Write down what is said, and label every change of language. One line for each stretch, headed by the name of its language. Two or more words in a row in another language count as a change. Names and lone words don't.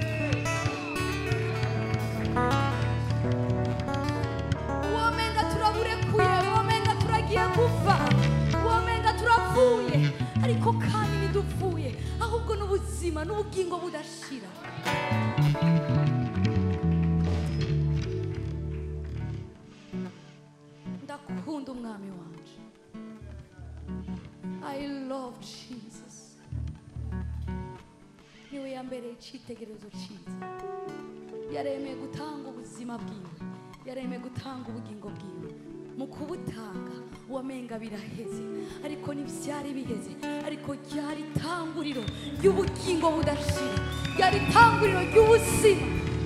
Rundi: Womenga turaburekuye, womenga turagiye gupfa, womenga turapfuye, ariko kandi ntidupfuye, ahubwo n'ubuzima n'ubugingo budashira. Ndakunda umwami wanje.
English: I love Jesus.
Rundi: Niwe yambereye icyitegererezo cyiza. Yaremeye gutanga ubuzima bwiwe, yaremeye gutanga ubugingo bwiwe. Mu kubutanga wamenga biraheze, ariko ntibyari biheze, ariko ryari itanguriro ry'ubugingo budashira, ryari itanguriro ry'ubuzima.